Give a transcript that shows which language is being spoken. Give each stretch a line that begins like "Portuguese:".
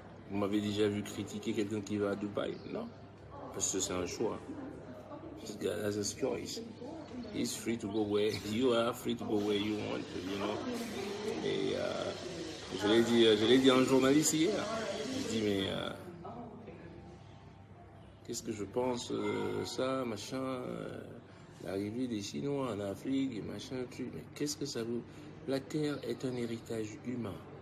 French: Vous m'avez déjà vu critiquer quelqu'un qui va à Dubaï? Non. Parce que c'est un choix.
English: This guy has a choice. He's free to go where you are free to go where you want to, you know.
French: Et je l'ai dit à un journaliste hier. Je dis, mais qu'est-ce que je pense ça, machin, l'arrivée des Chinois en Afrique, et machin, truc. Mais qu'est-ce que ça veut? La Terre est un héritage humain.